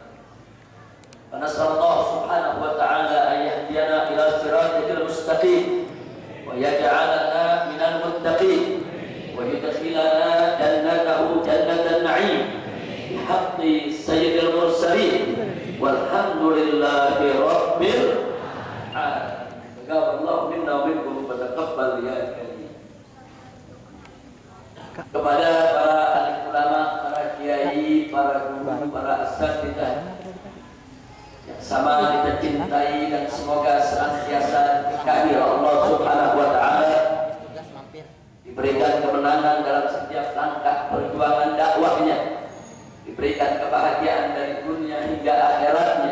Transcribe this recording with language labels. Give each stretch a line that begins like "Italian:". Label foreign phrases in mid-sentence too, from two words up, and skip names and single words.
Arabic: ونسأل الله سبحانه وتعالى أن يهدينا إلى الصراط المستقيم ويجعلنا من المتقين ويدخلنا جنته جنة النعيم بحق سيد المرسلين والحمد لله رب العالمين. تقبل الله منا ومنكم وتقبل يا كريم.
Indonesian: Kepada para alim ulama, para kiai, para guru, para asatidzah yang sama kita cintai dan semoga senantiasa diberkahi Allah
Arabic: سبحانه وتعالى,
Indonesian: diberikan kemenangan dalam setiap langkah perjuangan dakwahnya, diberikan kebahagiaan dari dunia hingga akhiratnya.